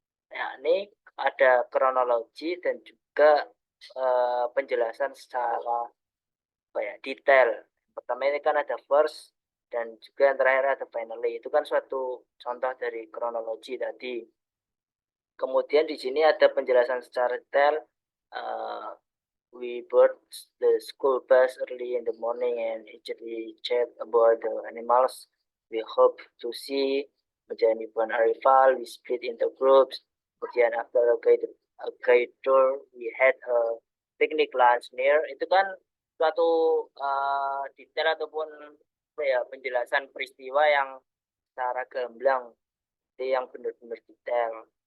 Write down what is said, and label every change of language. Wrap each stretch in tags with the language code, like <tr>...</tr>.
<id>Ya, ini ada kronologi dan juga penjelasan secara detail. Pertama ini kan ada first dan juga yang terakhir ada finally. Itu kan suatu contoh dari kronologi tadi. Kemudian di sini ada penjelasan secara detail.</id> <en>We board the school bus early in the morning and eagerly chat about the animals we hope to see.</en> <id>Kemudian</id> <en>event arrival, we split into groups. Kemudian after a guided tour, we had a picnic lunch near.</en> <id>Itu kan suatu detail ataupun penjelasan peristiwa yang secara gamblang, itu yang benar-benar detail.</id>